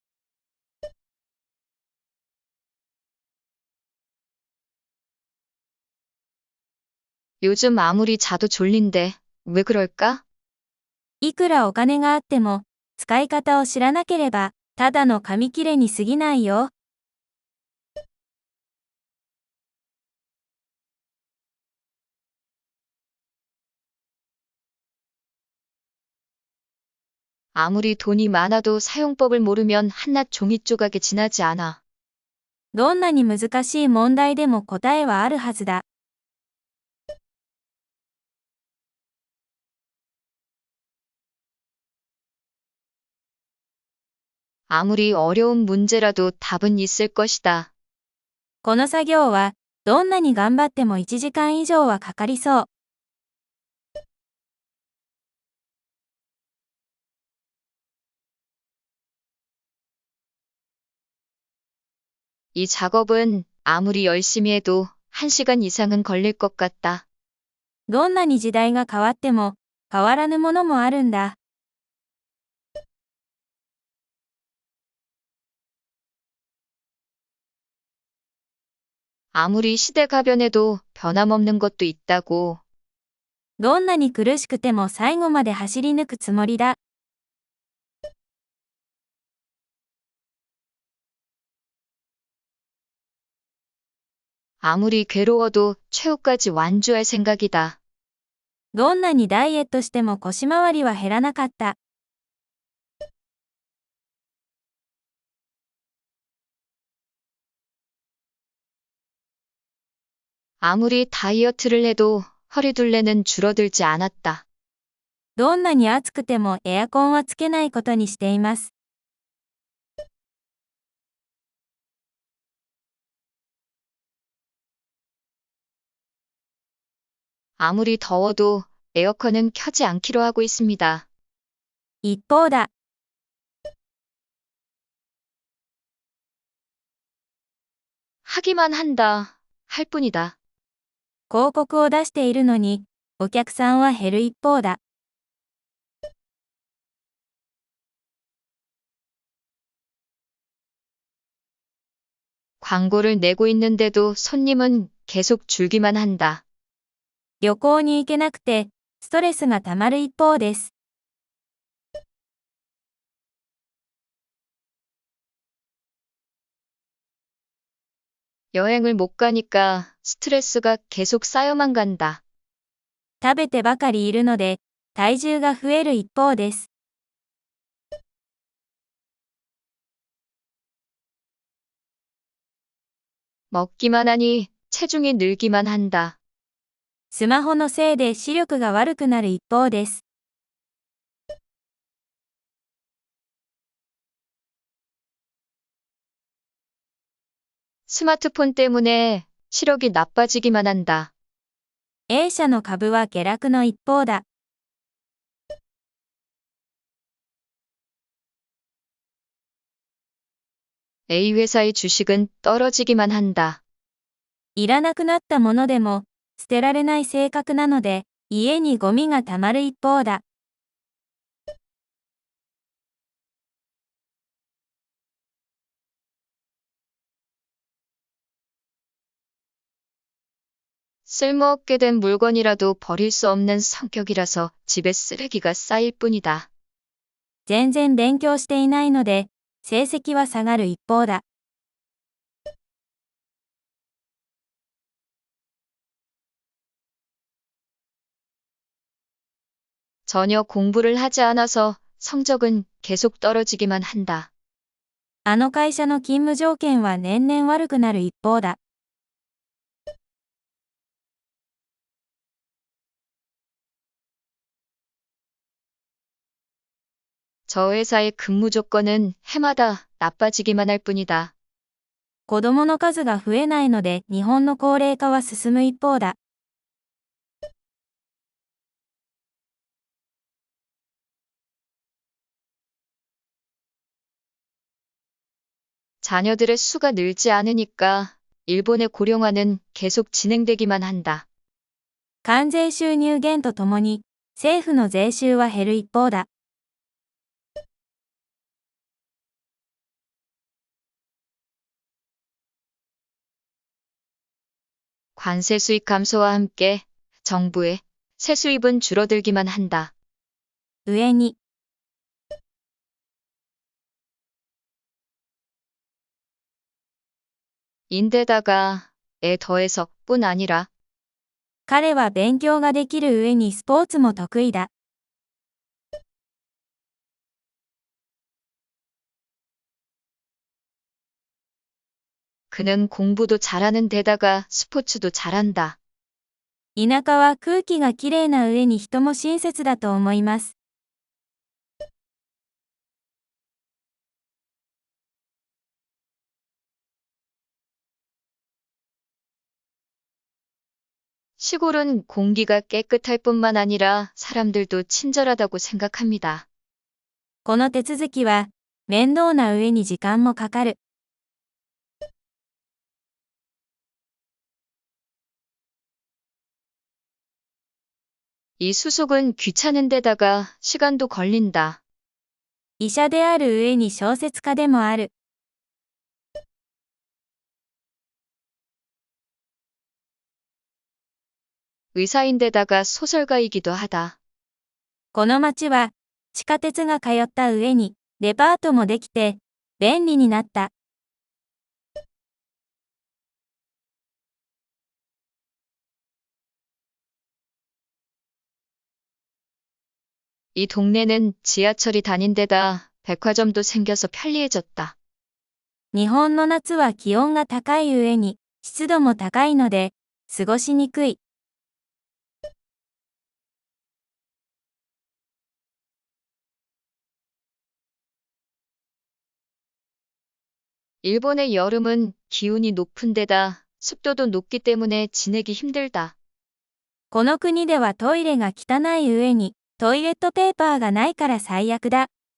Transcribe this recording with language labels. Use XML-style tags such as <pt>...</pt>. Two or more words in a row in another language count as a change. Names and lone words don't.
<ko>요즘 아무리 자도 졸린데 왜 그럴까?</ko> <ja>いくらお金があっても、使い方を知らなければ、ただの紙切れに過ぎないよ。</ja> <ko>아무리 돈이 많아도 사용법을 모르면 한낱 종이 조각에 지나지 않아.</ko> <ja>どんなに難しい問題でも答えはあるはずだ。</ja> <ko>아무리 어려운 문제라도 답은 있을 것이다.</ko> <ja>この作業は、どんなに頑張っても1時間以上はかかりそう。</ja> <ko>이 작업은 아무리 열심히 해도 1시간 이상은 걸릴 것 같다.</ko> <ja>どんなに時代が変わっても、変わらぬものもあるんだ。</ja> <ko>아무리 시대가 변해도 변함없는 것도 있다고.</ko> <ja>どんなに苦しくても最後まで走り抜くつもりだ。</ja> <ko>아무리 괴로워도 최후까지 완주할 생각이다.</ko> <ja>どんなにダイエットしても腰回りは減らなかった。</ja> <ko>아무리 다이어트를 해도 허리둘레는 줄어들지 않았다.</ko> <ja>どんなに暑くてもエアコンはつけないことにしています。</ja> <ko>아무리 더워도 에어컨은 켜지 않기로 하고 있습니다.</ko> <ja>一方だ。</ja> <ko>하기만 한다. 할 뿐이다.</ko> <ja>広告を出しているのに、お客さんは減る一方だ。</ja> <ko>광고를 내고 있는데도 손님은 계속 줄기만 한다.</ko> <ja>旅行に行けなくて、ストレスがたまる一方です。</ja> <ko>여행을 못 가니까 스트레스가 계속 쌓여만 간다.</ko> <ja>食べてばかりいるので、体重が増える一方です。</ja> <ko>먹기만 하니 체중이 늘기만 한다.</ko> <ja>スマホのせいで視力が悪くなる一方です。</ja> <ko>스마트폰 때문에 시력이 나빠지기만 한다.</ko> <ja>A 社の株は下落の一方だ。</ja> <ko>A 회사의 주식은 떨어지기만 한다.</ko> <ja>いらなくなったものでも、捨てられない性格なので、家にゴミがたまる一方だ。</ja> <ko>쓸모없게 된 물건이라도 버릴 수 없는 성격이라서 집에 쓰레기가 쌓일 뿐이다.</ko> <ja>全然勉強していないので、成績は下がる一方だ。</ja> <ko>전혀 공부를 하지 않아서 성적은 계속 떨어지기만 한다.</ko> <ja>あの会社の勤務条件は年々悪くなる一方だ。</ja> <ko>저 회사의 근무 조건은 해마다 나빠지기만 할 뿐이다.</ko> <ja>子供の数が増えないので、日本の高齢化は進む一方だ。</ja> <ko>자녀들의 수가 늘지 않으니까 일본의 고령화는 계속 진행되기만 한다.</ko> <ja>関税収入減とともに、政府の税収は減る一方だ。</ja> <ko>관세 수입 감소와 함께 정부의 세수입은 줄어들기만 한다.</ko> <ja>上に、</ja> <ko>인데다가 에 더해서 뿐 아니라</ko> <ja>彼は勉強ができる上にスポーツも得意だ。</ja> <ko>그는 공부도 잘하는 데다가 스포츠도 잘한다.</ko> <ja>田舎は空気がきれいな上に人も親切だと思います。</ja> <ko>시골은 공기가 깨끗할 뿐만 아니라 사람들도 친절하다고 생각합니다.</ko> <ja>この手続きは、面倒な上に時間もかかる。</ja> <ko>이 수속은 귀찮은 데다가 시간도 걸린다.</ko> <ja>医者である上に小説家でもある。</ja> <ko>의사인데다가 소설가이기도 하다.</ko> <ja>この町は、地下鉄が通った上に、デパートもできて、便利になった。</ja> <ko>이 동네는 지하철이 다닌 데다 백화점도 생겨서 편리해졌다.</ko> <ja>日本の夏は気温が高い上に、湿度も高いので、過ごしにくい。</ja> <ko>일본의 여름은 기온이 높은 데다 습도도 높기 때문에 지내기 힘들다.</ko> <ja>この国ではトイレが汚い上に、トイレットペーパーがないから最悪だ。</ja>